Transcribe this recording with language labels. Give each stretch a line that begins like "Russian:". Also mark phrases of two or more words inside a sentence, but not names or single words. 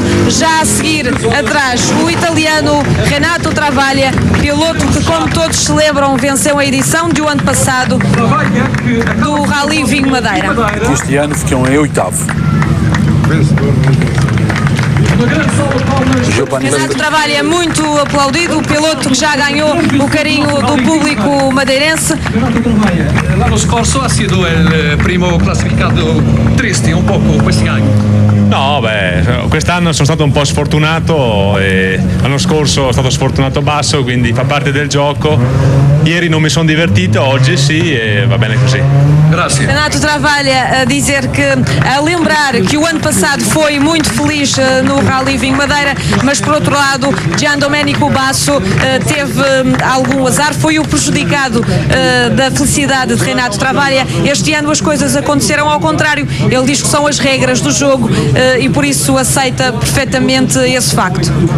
Portuguese: Já a seguir atrás o italiano Renato Travaglia, piloto que, como todos celebram, venceu a edição do ano passado do Rally Vinho Madeira. Este ano ficou em 8º. Renato Travaglia é muito aplaudido, o piloto que já ganhou o carinho do público madeirense.
Italian: L'anno scorso ha sido il primo classificato, triste un poco questi anni. No, quest'anno sono stato un po' sfortunato, l'anno scorso sono stato sfortunato basso, quindi fa parte del gioco. Ieri non mi sono divertito, oggi sì e va bene così. Grazie.
Portuguese: Renato Travaglia a dizer que, a lembrar que o ano passado foi muito feliz no Rally Vinho Madeira, mas por outro lado Gian Domenico Basso teve algum azar, foi o prejudicado da felicidade de Renato Travaglia. Este ano as coisas aconteceram ao contrário. Ele diz que são as regras do jogo e por isso aceita perfeitamente esse facto.